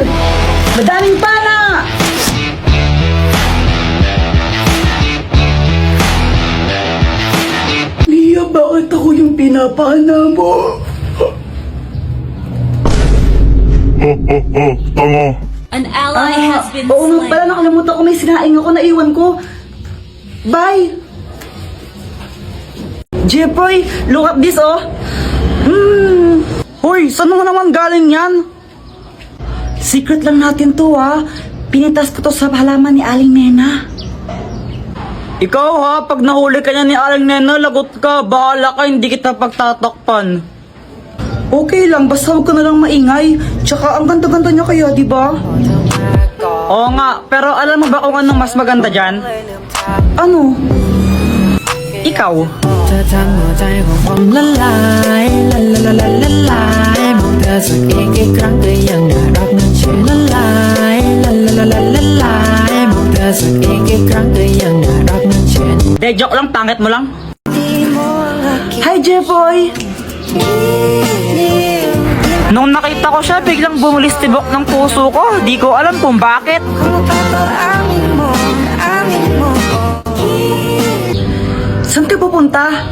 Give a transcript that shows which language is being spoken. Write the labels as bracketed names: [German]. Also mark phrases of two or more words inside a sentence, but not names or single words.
[Filipino] Madaming pana! Mia, bakit ako yung pinapana mo? Tanga. [English] An ally has been [Filipino] Oo nga [English] slain. [Filipino] pala, nakalimutan ko, may sinaing ako, naiwan ko. Bye! Jepoy, [English] look at this oh. [Filipino] Hoy, saan mo naman galing yan? Secret lang natin to ha. Pinitas ko to sa halaman ni Aling Nena. Ikaw ha, pag nahuli ka niya ni Aling Nena, lagot ka, bahala ka, hindi kita pagtatakpan. Okay lang, basta huwag ka na lang maingay. Tsaka ang ganda-ganda niya kaya, di ba? Oo nga, pero alam mo ba kung anong mas maganda dyan? Ano? Ikaw. [Thai] เธอทำหัวใจของผมละลายละละละละละลายมองเธอสักอีกกี่ครั้งก็ยังน่ารักนั้นชื่อละลายละละละละละลายมองเธอสักอีกกี่ครั้งก็ยังน่ารักนั้นชื่อ [Filipino] De, joke lang, pangit mo lang. Hi, Jepoy! Nung nakita ko siya, biglang bumulistibok ng puso ko. Di ko alam kung bakit. Saan ka pupunta?